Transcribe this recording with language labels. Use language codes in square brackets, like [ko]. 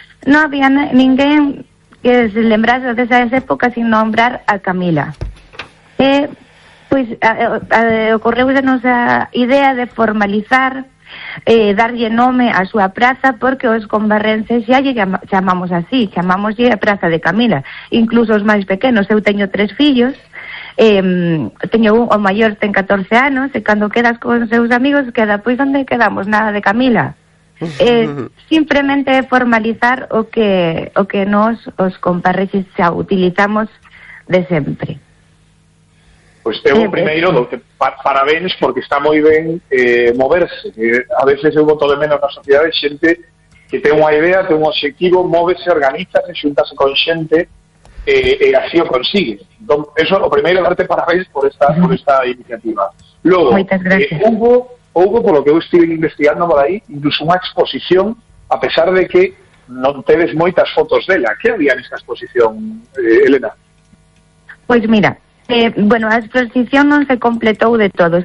[gl] Non había ninguén que se lembrase desas épocas [es] sin nombrar [gl] a Camila. E pois ocorreu a nosa idea de formalizar, darlle nome á súa praza, porque os combarrenses xa lle chamamos así, chamámoslle a Praza de Camila, incluso os máis pequenos. Eu teño tres fillos. O maior ten 14 anos, e cando quedas con seus amigos queda, pois onde quedamos? Nada de Camila. Simplemente formalizar o que nos os comparreses xa utilizamos de sempre. Pois pues teu primeiro parabéns, porque está moi ben moverse. A veces eu boto de menos na sociedade xente que ten unha idea, ten un obxectivo, móvese, organízase, xuntase con xente e así o consigue. Entonces, eso, [es] lo primero, [gl] darte parabéns por esta iniciativa. [es] Luego, hubo, por lo que yo estuve investigando por ahí, incluso una exposición, a pesar de que no te ves [gl] moitas fotos [es] de ella. ¿Qué había en esta exposición, Elena? Pues mira, la exposición no se completó de todo.